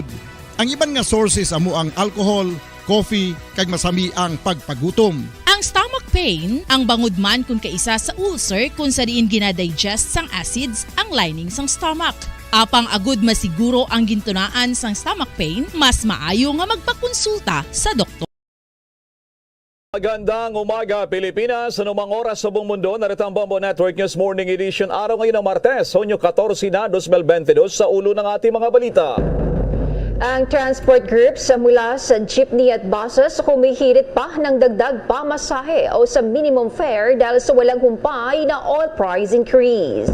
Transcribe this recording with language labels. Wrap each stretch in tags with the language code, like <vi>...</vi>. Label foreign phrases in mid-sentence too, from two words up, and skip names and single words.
<hil>Ang iban nga sources amo ang alcohol, coffee, kag masami ang pagpagutom. Ang</hil> <en>stomach pain,</en> <hil>ang bangod man kung kaisa sa ulcer kung sa diin ginadigest sang acids ang lining sang stomach. Apang agud masiguro ang gintunaan sang</hil> <en>stomach pain,</en> <hil>mas maayo nga magpakonsulta sa doktor.</hil> <tl>Magandang umaga Pilipinas, anumang oras sa buong mundo, narito ang Bombo Network News Morning Edition. Araw ngayon ng Martes, Hunyo 14 na 2022 sa ulo ng ating mga balita. Ang</tl> <en>transport groups</en> <tl>mula sa jeepney at buses humihirit pa ng dagdag pamasahe o sa</tl> <en>minimum fare</en> <tl>dahil sa walang humpay na</tl> <en>oil price increase.</en>